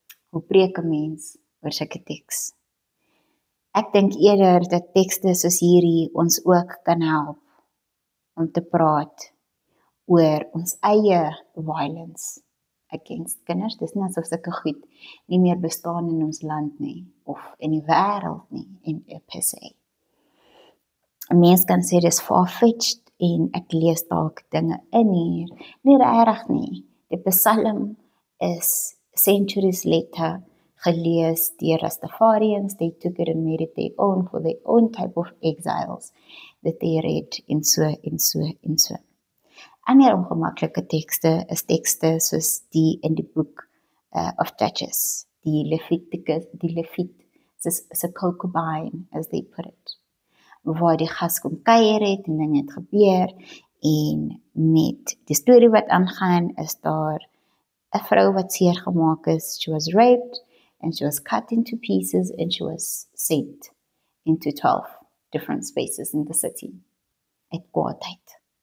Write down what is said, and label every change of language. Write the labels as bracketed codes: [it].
[af] Hoe preek 'n mens oor sulke teks? Ek dink eerder dat tekste soos hierdie ons ook kan help om te praat oor ons eie [en] violence against [af] kinders. Dis nie asof sulke goed nie meer bestaan in ons land nie, of in die wêreld nie, per se. 'n Mens kan sê dis far-fetched en ek lees dalk dinge in hier, nie regtig nie. Die Psalm [en] is centuries later [af] gelees deur [en] Rastafarians. They took it and made it their own for their own type of exiles that they read in so. [af] Ander ongemaklike tekste is tekste soos die in die boek of Judges, die Levit, [en] is a concubine, as they put it, [af] waar die gas kom kuier het en dinge het gebeur, en met die storie wat aangaan, is daar 'n vrou wat seer gemaak is. [en] She was raped, and she was cut into pieces, and she was sent into 12 different spaces in the city, [af] uit kwaadheid.